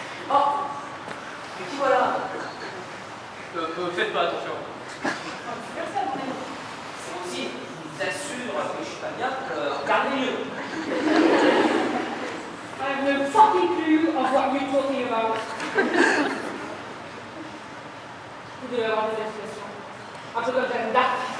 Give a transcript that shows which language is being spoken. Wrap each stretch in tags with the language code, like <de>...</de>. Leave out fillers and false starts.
<fr>Oh, mais qui voilà? Faites pas attention. Merci à mon ami. C'est aussi vous assure que je suis pas bien pour le regarder mieux.</fr> <en>I have no fucking clue of what you're talking about.</en> <fr>Vous devez avoir des expressions. Un peu comme Jeanne d'Arc.</fr>